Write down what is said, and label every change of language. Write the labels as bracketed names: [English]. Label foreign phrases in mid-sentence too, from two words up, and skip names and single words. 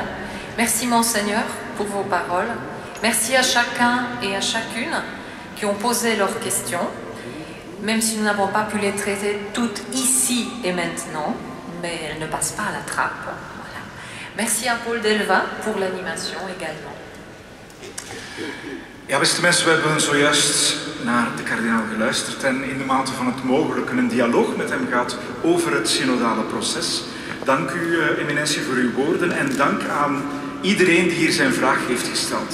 [French] Merci Monseigneur pour vos paroles. Merci à chacun et à chacune qui ont posé leurs questions, même si nous n'avons pas pu les traiter toutes ici et maintenant, mais elles ne passent pas à la trappe. Voilà. Merci à Paul Delva pour l'animation également. [Dutch] Ja, beste mensen, we hebben zojuist naar de kardinaal geluisterd en in de mate van het mogelijke een dialoog met hem gehad over het synodale proces. Dank u, eminentie, voor uw woorden en dank aan iedereen die hier zijn vraag heeft gesteld.